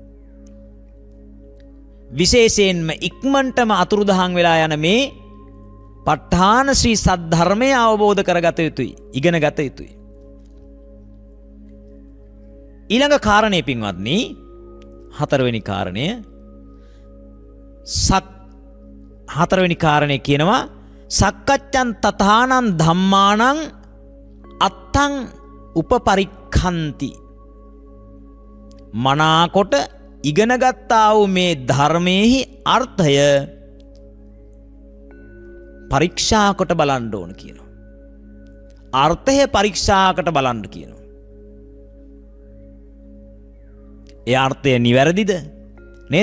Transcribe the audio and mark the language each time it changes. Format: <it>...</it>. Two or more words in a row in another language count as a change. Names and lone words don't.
<si>විශේෂයෙන්ම ඉක්මනටම අතුරුදහන් වෙලා යන මේ ප ဋ ාණ ශ්‍රී සද්ධර්මය අවබෝධ කරගත යුතුයි. ඉගෙන ගත යුතුයි. ඊළඟ කාරණේ පින්වත්නි හතරවෙනි කාරණය හතරවෙනි කාරණේ කියනවා</si> <pi>සක්කච්ඡන් තථානං ධම්මානං අත්තං උපපරික්ඛන්ති.</pi> <si>මනාකොට ඉගෙන ගත්තා වූ මේ ධර්මයේහි අර්ථය පරීක්ෂා කොට බලන්න ඕන කියනවා. අර්ථය පරීක්ෂාකට බලන්න කියනවා. ඒ අර්ථය නිවැරදිද නේද?</si>